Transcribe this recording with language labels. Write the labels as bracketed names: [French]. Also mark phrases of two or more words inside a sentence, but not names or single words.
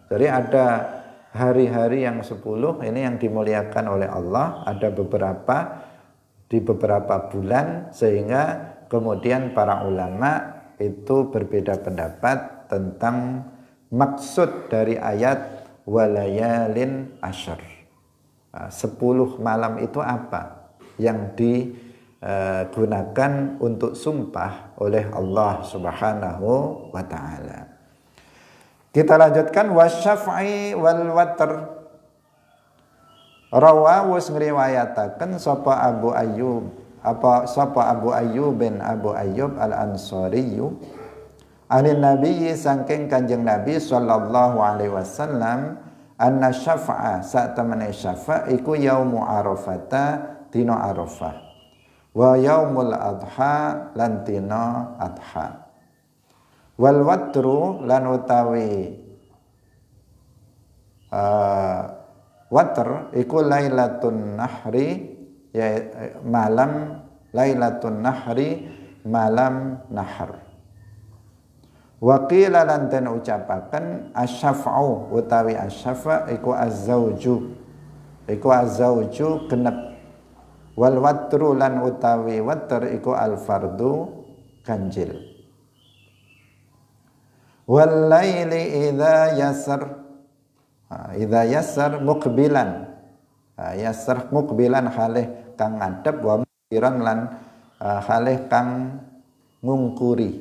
[Indonesian] Jadi ada hari-hari yang 10 ini yang dimuliakan oleh Allah, ada beberapa di beberapa bulan, sehingga kemudian para ulama itu berbeda pendapat tentang maksud dari ayat walayalin asyr. 10 malam itu apa yang digunakan untuk sumpah oleh Allah [Arabic] Subhanahu wa taala. [Indonesian] Kita lanjutkan [Arabic] wasyaf'i wal watr. [Javanese] Rawawus ngriwayataken sapa Abu Ayyub bin Abu Ayyub Al-Ansari [Arabic] anin Nabi [Javanese] saking Kanjeng Nabi [Arabic] sallallahu alaihi wasallam anna syafa'a [Javanese] sak temene syafa' iku [Arabic] yaumu arafata [Javanese] dina Arafah [Arabic] wa yaumul adha [Javanese] lan dina adha [Arabic] wal watru [Javanese] lan utawi watr iku [Arabic] lailatun nahri, [Javanese] ya malam [Arabic] lailatun nahri, [Javanese] malam nahar. [Arabic] Wa qila [Javanese] lan den ucapaken asyafa'u utawi asyafa iku az-zauju genep, [Arabic] wal watru [Javanese] lan utawi watr iku al fardu ganjil. [Arabic] Wal laili idza yasar muqbilan, yasar muqbilan [Javanese] halih kang ngadep, [Arabic] wa mudbiran [Javanese] lan halih kang ngungkuri.